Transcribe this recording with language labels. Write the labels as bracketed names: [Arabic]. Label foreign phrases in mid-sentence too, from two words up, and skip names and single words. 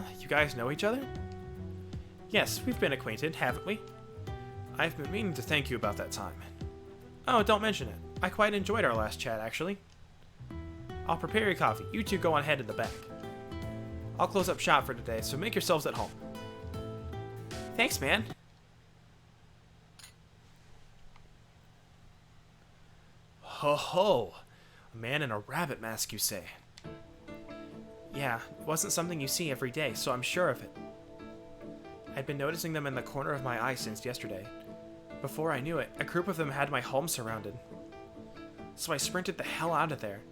[English] You guys know each other? Yes, we've been acquainted, haven't we? I've been meaning to thank you about that time. Oh, don't mention it. I quite enjoyed our last chat, actually. I'll prepare your coffee. You two go on ahead in the back. I'll close up shop for today, so make yourselves at home. Thanks, man. Ho ho! A man in a rabbit mask, you say? Yeah, it wasn't something you see every day, so I'm sure of it. I'd been noticing them in the corner of my eye since yesterday. Before I knew it, a group of them had my home surrounded. So I sprinted the hell out of there.